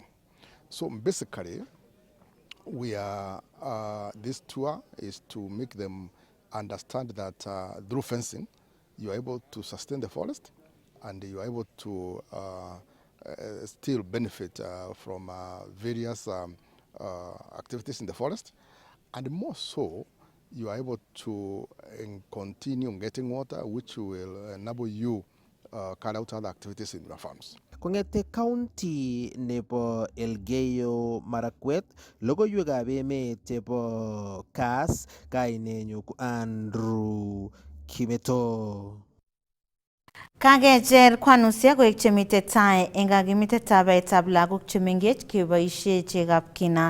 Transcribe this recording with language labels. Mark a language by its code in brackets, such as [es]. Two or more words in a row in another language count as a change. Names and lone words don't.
[en] So basically, we are this tour is to make them understand that through fencing, you are able to sustain the forest, and you are able to still benefit from various activities in the forest, and more so, you are able to continue getting water, which will enable you carry out other activities in your farms. [kln] Kongete county nebo Elgeyo Marakwet, logoiwekab emet chebo Kass, kainenyu ko Andrew Kimeto. Kakecher kwanusiek koek chemite tai eng kakimitetab baetab lagok chemengech keboisie chegab kina.